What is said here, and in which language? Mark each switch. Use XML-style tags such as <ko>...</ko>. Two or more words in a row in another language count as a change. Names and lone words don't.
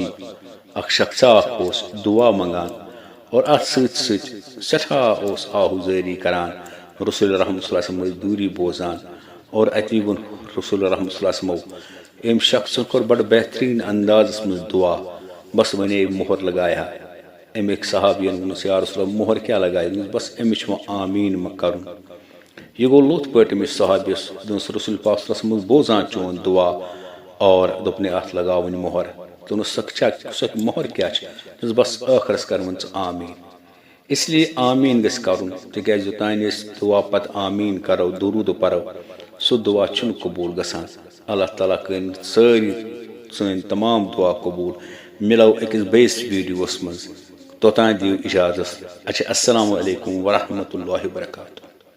<ks>اکھ شخصا اکھ اوس دعا منٛگان اور اتھ سۭتۍ سۭتۍ سٮ۪ٹھاہ اوس آہوٗزٲری کران، رسول رحمت</ks> <ar>صلی اللہ علیہ وسلم</ar> <ks>ٲسۍ دوٗری بوزان، اور اتی ووٚن رسول رحمت</ks> <ar>صلی اللہ علیہ وسلمو</ar> <ks>أمۍ شخصن کوٚر بڑٕ بہتریٖن اندازس منٛز دعا، بس وۄنۍ مۄہر لگایا، أمۍ أکۍ صحابین ووٚنُس</ks> <ar>یا رسول اللہ</ar> <ks>مۄہر کیٛاہ لگایہِ، بس أمِس چھُ وۄنۍ آمیٖن مہ کرُن۔ یہ گوٚو لوٚت پٲٹھۍ أمِس صحابیس، دوٚپنس رسول پاک</ks> <ar>صلی اللہ علیہ وسلم</ar> <ks>بوزان چون دعا، اور دوٚپنَے اتھ لگاوٕنۍ مۄہر، دوٚپنس سۄ مۄہر کیٛاہ چھِ، دوٚپنس بس ٲخرس کر وۄنۍ ژٕ آمیٖن۔</ks> <ur>اس لیے</ur> <ks>آمیٖن گژھِ کرُن، تِکیٛازِ یوٚتانۍ أسۍ دعا پتہٕ آمیٖن کرو، درود پرو، سُہ دعا چھُنہٕ قبوٗل گژھان۔ اللہ تعالیٰ کٔرِنۍ سٲری سٲنۍ تمام دعا قبوٗل۔ مِلو أکِس بیٚیِس ویٖڈیووَس منٛز، توٚتانۍ دِیِو اِجازت، اچھا</ks> <ar>السلام علیکم ورحمۃ اللہ وبرکاتہ۔</ar>